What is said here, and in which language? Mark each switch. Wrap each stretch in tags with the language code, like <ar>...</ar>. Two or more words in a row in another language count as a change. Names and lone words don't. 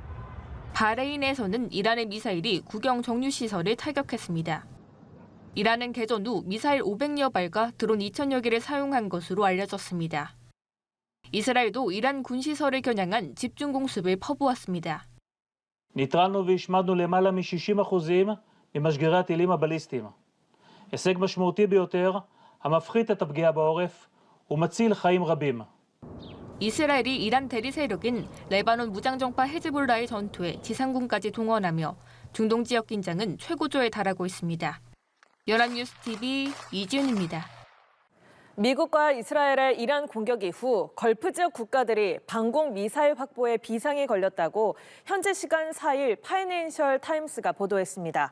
<ko>바레인에서는 이란의 미사일이 국영 정유시설을 타격했습니다. 이란은 개전 후 미사일 500여 발과 드론 2,000여 개를 사용한 것으로 알려졌습니다. 이스라엘도 이란 군시설을 겨냥한 집중 공습을 퍼부었습니다.</ko> <he>ניטרלנו והשמדנו למעלה מ-60% ממשגרי הטילים הבליסטיים. הישג משמעותי ביותר המפחית את הפגיעה בעורף ומציל חיים רבים.</he> <ko>이스라엘이 이란 대리 세력인 레바논 무장정파 헤즈볼라의 전투에 지상군까지 동원하며 중동 지역 긴장은 최고조에 달하고 있습니다. 연합뉴스 TV 이지윤입니다. 미국과 이스라엘의 이란 공격 이후 걸프 지역 국가들이 방공 미사일 확보에 비상이 걸렸다고 현재 시간 4일 파이낸셜 타임스가 보도했습니다.</ko>